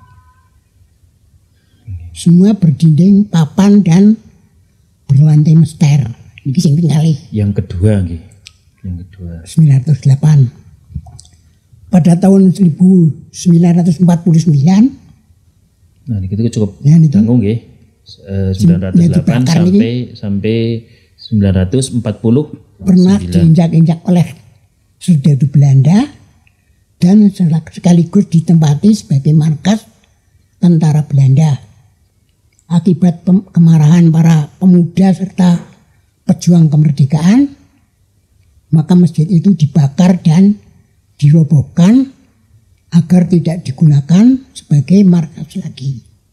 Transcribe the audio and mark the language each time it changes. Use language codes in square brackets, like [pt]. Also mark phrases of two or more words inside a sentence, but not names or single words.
[id] Semua berdinding papan dan berlantai mester. Ini sing tinggali. Yang kedua nggih. Yang kedua. 908. Pada tahun 1949. Nah, ini kita cukup Nah, niki. tanggung nggih. 908 sampai 940 Pernah diinjak-injak oleh Serdadu Belanda dan sekaligus ditempati sebagai markas tentara Belanda. Akibat kemarahan para pemuda serta pejuang kemerdekaan, maka masjid itu dibakar dan dirobohkan agar tidak digunakan sebagai markas lagi.